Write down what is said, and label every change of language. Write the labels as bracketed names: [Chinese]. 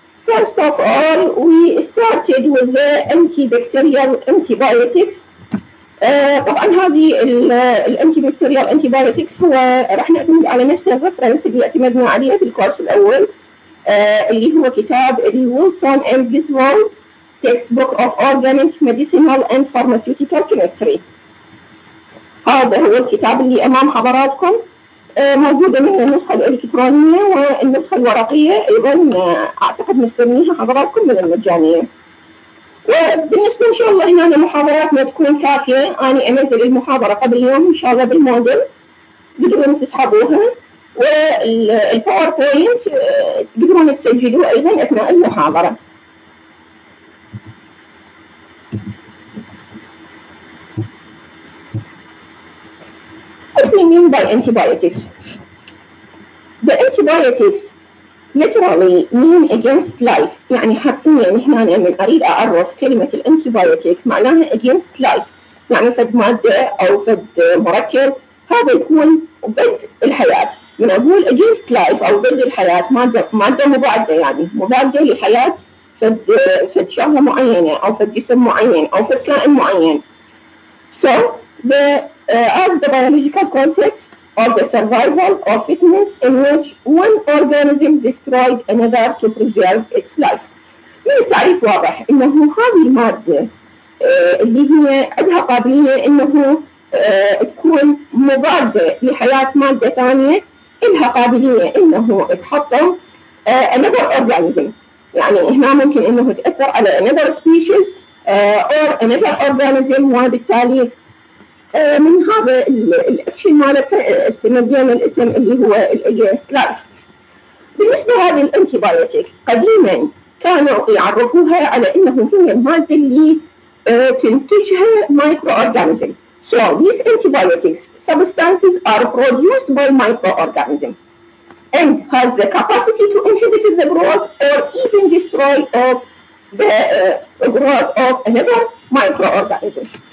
[English] First of all, we started with the antibacterial antibiotics. [Arabic] طبعا هذه الانتيبكتيريال antibiotics هو راح نعتمد على نفس الريفرنس اللي اعتمدنا عليه في الكورس الاول، اللي هو كتاب الويلسون اند جيزوالد Textbook of Organic Medicinal and Pharmaceutical Chemistry. هذا هو الكتاب اللي امام حضراتكم، موجودة منه النسخة الإلكترونية والنسخة الورقية أيضا أعتقد مستنيها حضراتكم من المجانية. وبالنسبة إن شاء الله هنا محاضراتنا تكون كافية، أنا أنزل المحاضرة قبل يوم إن شاء الله بالموديل تقدرون تسحبوها، والباوربوينت تقدرون تسجلوه أيضا أثناء المحاضرة. [English] What do we mean by antibiotics? The antibiotics literally mean against life. [Arabic] يعني حرفيا هنا من أريد أعرف كلمة الانتيبيوتيك معناها [English] against life، [Arabic] يعني فد مادة أو فد مركب هذا يكون ضد الحياة. من أقول against life أو ضد الحياة، مادة مضادة، يعني مضادة لحياة فد شغلة معينة أو فد جسم معين أو فد كائن معين. [English] So as the biological concept of the survival or fitness in which one organism destroys another to preserve its life. [Arabic] من التعريف واضح انه هذه المادة اللي هي عندها قابلية انه تكون مضادة لحياة مادة ثانية، لها قابلية انه تحطم [English] another organism. [Arabic] يعني هنا ممكن انه تأثر على [English] another species or another organism، [Arabic] وبالتالي من هذا الاكشن مالته استمدينا الاسم اللي هو الاجينست لايف. بالنسبه لهذه الانتيبيوتيك قديما كانوا يعرفوها على انه هي الماده اللي تنتجها مايكرو اورجانيزم. [English] So these antibiotics substances are produced by microorganisms and has the capacity to inhibit the growth or even destroy of the growth of another microorganism.